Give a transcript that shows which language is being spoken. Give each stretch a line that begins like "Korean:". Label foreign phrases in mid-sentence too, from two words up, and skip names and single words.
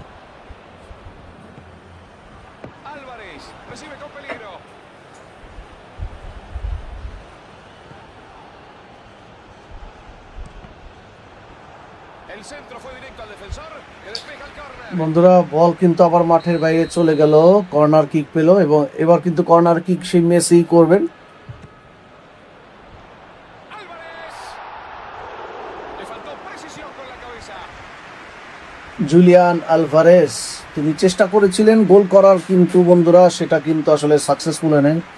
Spanish: Álvarez recibe con peligro. El centro fue directo al defensor que despeja el córner.
Bangla: বন্ধুরা বল কিন্তু আবার মাঠের বাইরে চলে গেল, কর্নার কিক পেল, এবং এবার কিন্তু কর্নার কিক সেই মেসি করবেন। জুলিয়ান আলভারেস তিনি চেষ্টা করেছিলেন গোল করার, কিন্তু বন্ধুরা সেটা কিন্তু আসলে সাকসেসফুল হয় নাই।